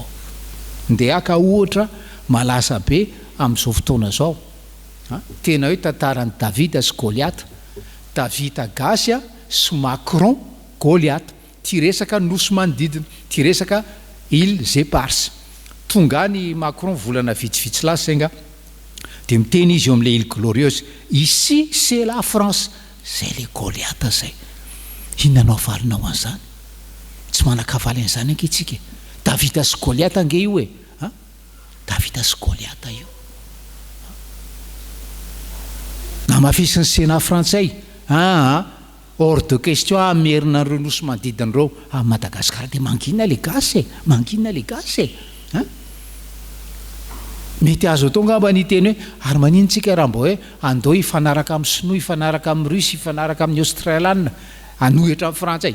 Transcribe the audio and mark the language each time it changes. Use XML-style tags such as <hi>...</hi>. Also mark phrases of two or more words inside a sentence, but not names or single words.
<mg>Ndeha aka ohatra malaza be amin'izao fotoana zao, tena hoe tantaran'i Davida sy Goliata, Davida gasy sy Macron Goliata, ty resaka nosy manodidina, ty resaka île Zéparse. Tonga ny Macron volana vitsivitsy lasa senga dia miteny izy eo amin'ilay île glorieuse:</mg> <fr>ici c'est la France.</fr> <mg>Zay le Goliata zay. Inona no avalinao an'izany? Tsy manakavaly an'izany anketsika. Davida sy Goliata ange io e, Davida sy Goliata io. Na mafisy ny Sénat frantsay,</mg> <fr>hors de question</fr> <mg>amerina an'ireo nosy manodidin'ireo a Madagasikara. Dia mangina le gasy e, mangina le gasy e. Mety azo atao ngamba ny teny hoe ary maninontsika raha mbo hoe andao hifanaraka amin'ny Sinoa, hifanaraka amin'ny Russie, hifanaraka amin'ny Australiana, anohitra amin'ny Frantsay.</mg>